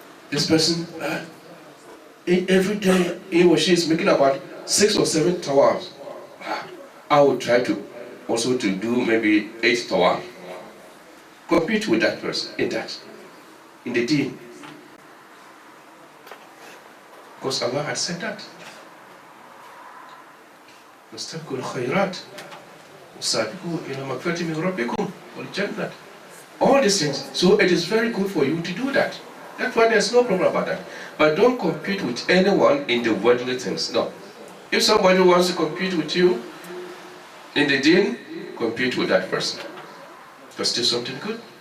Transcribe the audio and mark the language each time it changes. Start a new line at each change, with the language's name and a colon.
English: This person, every day he or she is making about 6 or 7 tawafs. I would try to also to do maybe 8 tawafs. Compete with that person in that, in the deen. Because Allah has said that.
Arabic: واستبقوا الخيرات وسابقوا إلى مغفرة من ربكم والجنة.
English: All these things. So it is very good for you to do that. That's why there's no problem about that. But don't compete with anyone in the worldly things. No. If somebody wants to compete with you in the deen, compete with that person. Because do something good.